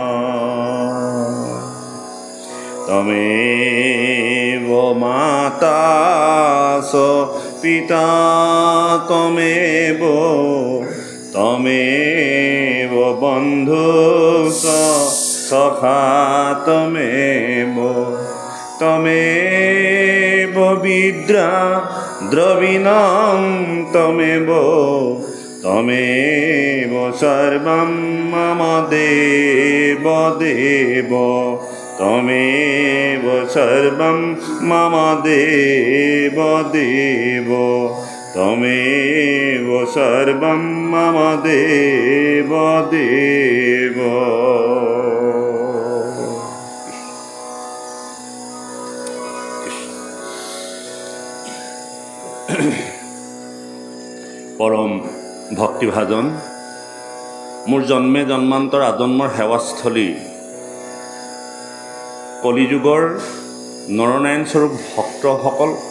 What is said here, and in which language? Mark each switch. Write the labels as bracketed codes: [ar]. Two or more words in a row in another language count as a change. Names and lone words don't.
[sa] তমেব মাতা চ পিতা তমেব বন্ধু চ সখা তমেব বিদ্যা দ্রবিণং তমেব সর্বং মম দেব দেব তমেব সর্বং মম দেব দেব তমেব সর্বং মম দেব দেব [as] পৰম ভক্তিভাজন মোৰ জন্মে জন্মান্তৰ আজন্মৰ সেৱাস্থলী কলিযুগৰ নৰনাৰায়ণ স্বৰূপ ভক্তসকল